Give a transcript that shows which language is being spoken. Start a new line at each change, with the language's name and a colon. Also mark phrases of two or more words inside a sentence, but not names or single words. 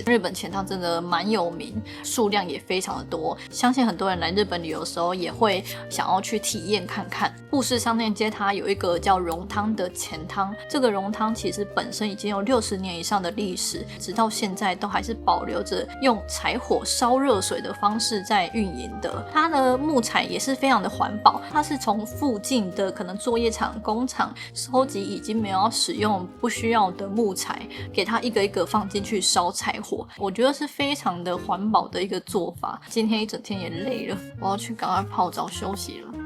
Chinese: 日本錢湯真的蠻有名，數量也非常的多，相信很多人來日本旅遊的時候也會想要去體驗看看。富士商店街它有一個叫榮湯的錢湯，這個榮湯其實本身已經有60年以上的歷史，直到現在都還是保留用柴火燒熱水的方式在運營的。它的木材也是非常的環保，它是從附近的可能作業廠、工廠收集已經沒有要使用、不需要的木材，給它一個一個放進去燒柴火。我覺得是非常的環保的一個做法。今天一整天也累了，我要去趕快泡澡休息了。